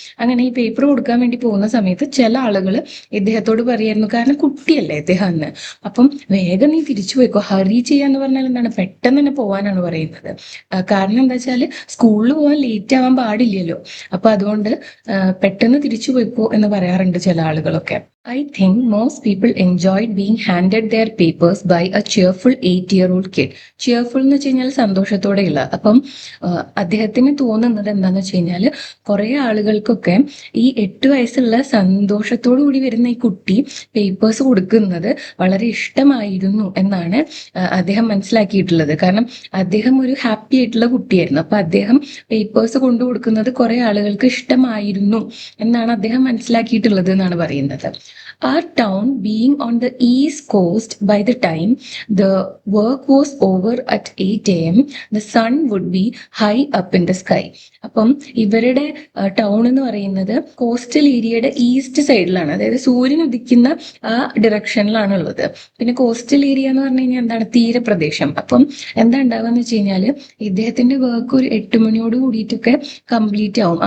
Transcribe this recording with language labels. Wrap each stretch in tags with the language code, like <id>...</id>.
<ml>അങ്ങനെ ഈ പേപ്പർ കൊടുക്കാൻ വേണ്ടി പോകുന്ന സമയത്ത് ചില ആളുകൾ ഇദ്ദേഹത്തോട് പറയായിരുന്നു, കാരണം കുട്ടിയല്ലേ ഇദ്ദേഹം അന്ന്, അപ്പം വേഗം നീ തിരിച്ചു പോയിക്കോ. ഹറി ചെയ്യാന്ന് പറഞ്ഞാൽ എന്താണ്? പെട്ടെന്ന് തന്നെ പോകാനാണ് പറയുന്നത്. കാരണം എന്താ വെച്ചാല് സ്കൂളിൽ പോകാൻ ലേറ്റ് ആവാൻ പാടില്ലല്ലോ. അപ്പൊ അതുകൊണ്ട് പെട്ടെന്ന് തിരിച്ചു പോയിക്കോ എന്ന് പറയാറുണ്ട് ചില ആളുകളൊക്കെ.</ml> <en>I think most people enjoyed being handed their papers by a cheerful 8-year-old kid.</en> <ml>Cheerful എന്ന് വെച്ച് കഴിഞ്ഞാൽ സന്തോഷത്തോടെയുള്ള. അപ്പം അദ്ദേഹത്തിന് തോന്നുന്നത് എന്താന്ന് വെച്ച് കഴിഞ്ഞാൽ, കുറെ ആളുകൾക്കൊക്കെ ഈ 8 വയസ്സുള്ള സന്തോഷത്തോടു കൂടി വരുന്ന ഈ കുട്ടി പേപ്പേഴ്സ് കൊടുക്കുന്നത് വളരെ ഇഷ്ടമായിരുന്നു എന്നാണ് അദ്ദേഹം മനസ്സിലാക്കിയിട്ടുള്ളത്. കാരണം അദ്ദേഹം ഒരു ഹാപ്പി ആയിട്ടുള്ള കുട്ടിയായിരുന്നു. അപ്പൊ അദ്ദേഹം പേപ്പേഴ്സ് കൊണ്ടു കൊടുക്കുന്നത് കുറെ ആളുകൾക്ക് ഇഷ്ടമായിരുന്നു എന്നാണ് അദ്ദേഹം മനസ്സിലാക്കിയിട്ടുള്ളത് എന്നാണ് പറയുന്നത്.</ml> <en>Our town being on the east coast, by the time the work was over at 8 a.m, the sun would be high up in the sky.</en> <ml>അപ്പം ഇവരുടെ ടൗൺ എന്ന് പറയുന്നത് കോസ്റ്റൽ ഏരിയയുടെ ഈസ്റ്റ് സൈഡിലാണ്, അതായത് സൂര്യൻ ഉദിക്കുന്ന ആ ഡിറക്ഷനിലാണ് ഉള്ളത്. പിന്നെ കോസ്റ്റൽ ഏരിയ എന്ന് പറഞ്ഞു കഴിഞ്ഞാൽ എന്താണ്? തീരപ്രദേശം. അപ്പം എന്താ ഉണ്ടാവുക എന്ന് വെച്ച് കഴിഞ്ഞാൽ, ഇദ്ദേഹത്തിന്റെ വർക്ക് ഒരു 8 മണിയോട് കൂടിയിട്ടൊക്കെ കംപ്ലീറ്റ് ആവും.</ml>